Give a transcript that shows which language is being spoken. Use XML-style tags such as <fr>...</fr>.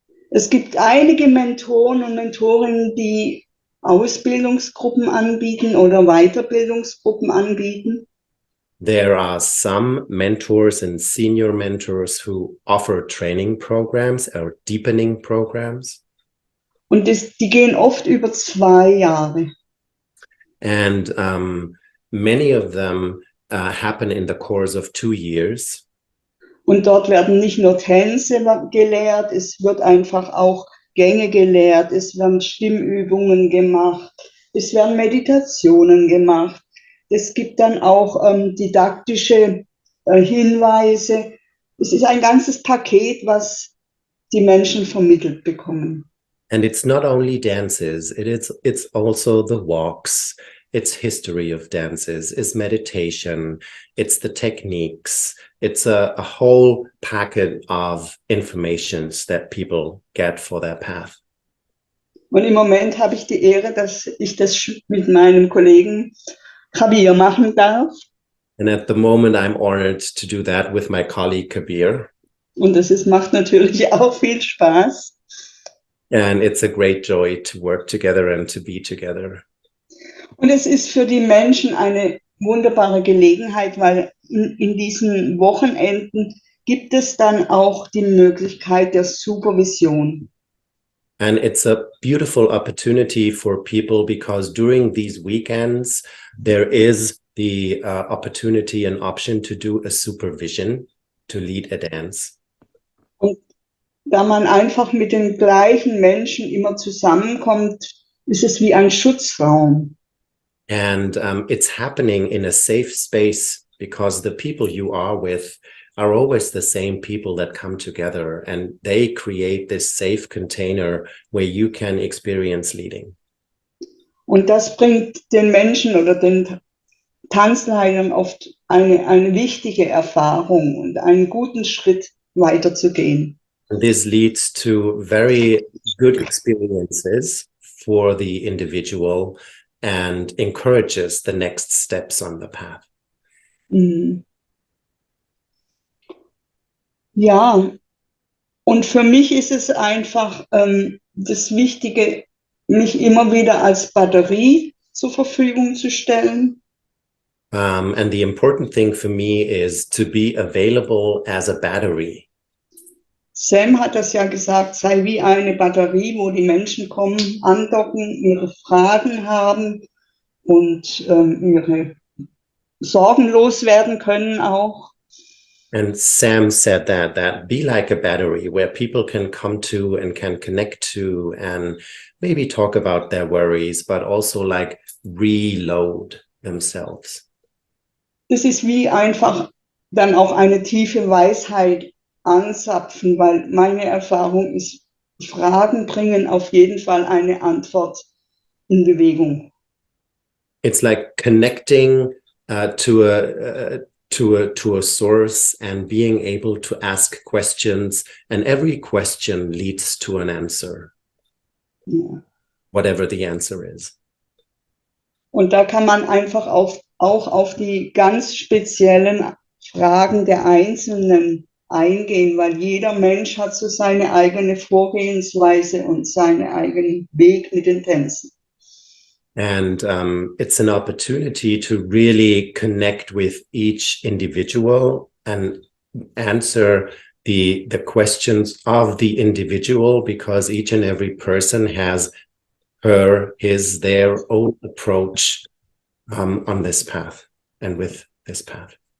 <de>Es gibt einige Mentoren und Mentorinnen, die Ausbildungsgruppen anbieten oder Weiterbildungsgruppen anbieten.</de> <en>There are some mentors and senior mentors who offer training programs or deepening programs.</en> <de>Und die gehen oft über 2 Jahre.</de> <en>And many of them happen in the course of 2 years.</en> <de>Und dort werden nicht nur Tänze gelehrt, es wird einfach auch Gänge gelehrt, es werden Stimmübungen gemacht, es werden Meditationen gemacht. Es gibt dann auch didaktische Hinweise. Es ist ein ganzes Paket, was die Menschen vermittelt bekommen.</de> <en>And it's not only dances, it's also the walks, it's history of dances, it's meditation, it's the techniques, it's a whole packet of informations that people get for their path.</en> <de>Und im Moment habe ich die Ehre, dass ich das mit meinem Kollegen Javier machen darf.</de> <en>And at the moment, I'm honored to do that with my colleague Kabir.</en> <de>Und macht natürlich auch viel Spaß.</de> <en>And it's a great joy to work together and to be together.</en> <de>Und es ist für die Menschen eine wunderbare Gelegenheit, weil in diesen Wochenenden gibt es dann auch die Möglichkeit der Supervision.</de> <en>And it's a beautiful opportunity for people because during these weekends, there is the opportunity and option to do a supervision, to lead a dance.</en> <de>Und da man einfach mit den gleichen Menschen immer zusammenkommt, ist es wie ein Schutzraum.</de> <en>And it's happening in a safe space because the people you are with are always the same people that come together and they create this safe container where you can experience leading.</en> <de>Und das bringt den Menschen oder den Tanzleitern oft eine wichtige Erfahrung und einen guten Schritt weiterzugehen.</de> <en>And this leads to very good experiences for the individual and encourages the next steps on the path. Mhm.</en> <de>Ja, und für mich ist es einfach das Wichtige, mich immer wieder als Batterie zur Verfügung zu stellen.</de> <en>And the important thing for me is to be available as a battery.</en> <de>Sam hat das ja gesagt, sei wie eine Batterie, wo die Menschen kommen, andocken, ihre Fragen haben und ihre Sorgen loswerden können auch.</de> <en>And Sam said that be like a battery where people can come to and can connect to and maybe talk about their worries, but also like reload themselves.</en> <de>Das ist wie einfach dann auch eine tiefe Weisheit anzapfen, weil meine Erfahrung ist, Fragen bringen auf jeden Fall eine Antwort in Bewegung.</de> <en>It's like connecting to a source and being able to ask questions, and every question leads to an answer,</en> <de>Ja.</de> <en>whatever the answer is.</en> <de>Und da kann man einfach auch auf die ganz speziellen Fragen der Einzelnen eingehen, weil jeder Mensch hat so seine eigene Vorgehensweise und seinen eigenen Weg mit den Tänzen.</de> <en>And it's an opportunity to really connect with each individual and answer the questions of the individual, because each and every person has their own approach on this path and with this path.</en>